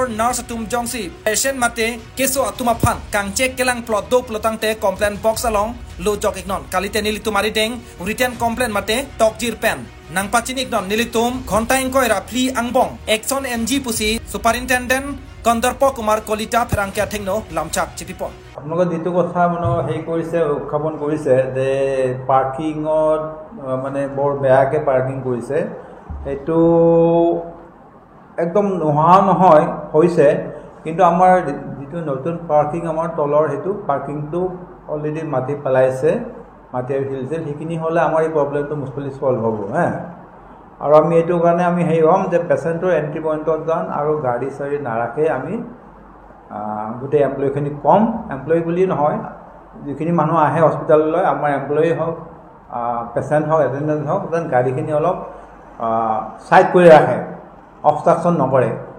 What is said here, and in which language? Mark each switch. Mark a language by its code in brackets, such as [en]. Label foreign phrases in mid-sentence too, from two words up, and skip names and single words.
[mjw] Nurse atum jongsi patient mate keso atuma phan kang check kelang plot do plotang te [en] complaint box [mjw] along lo jok ignon kalite nilitum ari deng [en] written complaint [mjw] mate tokjir pen nang pachinik non nilitum khonta ingkoi ra free angbong action mg pusi Superintendent Kondarpo Kumar Kolita pherangkia thengno lamchak chipipon [as] আপোনালোকে যেটো কথা মানে হেই কৰিছে উখাপন কৰিছে যে পাৰ্কিংত মানে বৰ বেয়াকে পাৰ্কিং কৰিছে এটো একদম নোহোৱা নহয় হৈছে কিন্তু আমাৰ যেটো নতুন পাৰ্কিং আমাৰ তলৰ হেতু পাৰ্কিংটো অলৰেডি মাটি পেলাইছে মাটি হিলছে সেইখিনি হলে আমাৰ এই প্ৰবলেমটো মুস্কিলি সলভ হ'ব হ্যাঁ আৰু আমি এটো কাৰণে আমি হেই হম যে পেচেণ্টৰ [en] entry point [as] যান আৰু গাড়ী চাৰি নাৰাখে আমি গোটেই এমপ্লয়খিনি কম এমপ্লয় বুলি নহয় যিখিনি মানুহ আহে হস্পিটাললৈ আমাৰ এমপ্লয় হওক পেচেণ্ট হওক এটেন্ডেন্ট হওক যেন গাড়ীখিনি অলপ সাইড কৰি ৰাখে obstruction নকৰে